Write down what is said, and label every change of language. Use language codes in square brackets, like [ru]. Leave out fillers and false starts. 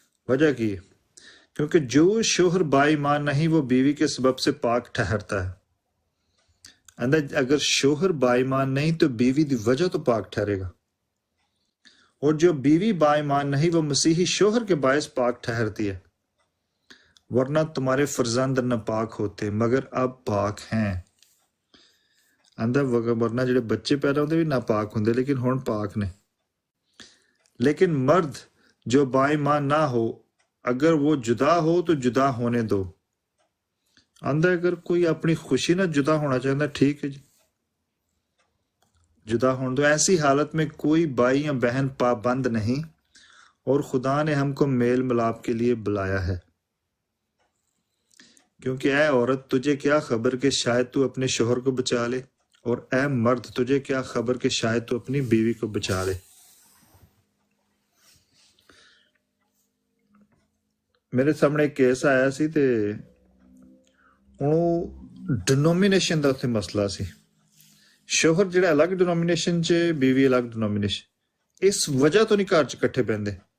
[hi] वजह की है? क्योंकि जो शोहर बाईमान नहीं वो बीवी के सबब से पाक ठहरता है। अगर शोहर बाईमान नहीं तो बीवी की वजह तो पाक ठहरेगा, और जो बीवी बाईमान नहीं वो मसीही शोहर के बायस पाक ठहरती है। वरना तुम्हारे फर्जंद नापाक होते मगर अब पाक हैं। [pa] ਆਂਦਾ ਵਰਨਾ ਜਿਹੜੇ ਬੱਚੇ ਪੈਦਾ ਹੁੰਦੇ ਵੀ ਨਾਪਾਕ ਹੁੰਦੇ ਲੇਕਿਨ ਹੁਣ ਪਾਕ ਨੇ। [hi] लेकिन मर्द जो बाईमान ना हो अगर वो जुदा हो तो जुदा होने दो। आंदा अगर कोई अपनी खुशी ना जुदा होना चाहता ठीक है जी, जुदा होने दो। ऐसी हालत में कोई भाई या बहन पाबंद नहीं और खुदा ने हमको मेल मिलाप के लिए बुलाया है। क्योंकि ऐ औरत तुझे क्या खबर कि शायद तू अपने शोहर को बचा ले, और ऐ मर्द तुझे क्या खबर कि शायद तू अपनी बीवी को बचा ले। [pa] ਮੇਰੇ ਸਾਹਮਣੇ ਇੱਕ ਕੇਸ ਆਇਆ ਸੀ ਤੇ ਹੁਣ ਉਹ ਡਿਨੋਮੀਨੇਸ਼ਨ ਦਾ ਉੱਥੇ ਮਸਲਾ ਸੀ। ਸ਼ੋਹਰ ਜਿਹੜਾ ਅਲੱਗ ਡਿਨੋਮੀਨੇਸ਼ਨ 'ਚ, ਬੀਵੀ ਅਲੱਗ ਡਿਨੋਮੀਨੇਸ਼ਨ। ਇਸ ਵਜ੍ਹਾ ਤੋਂ ਨਹੀਂ ਘਰ 'ਚ ਇਕੱਠੇ ਪੈਂਦੇ।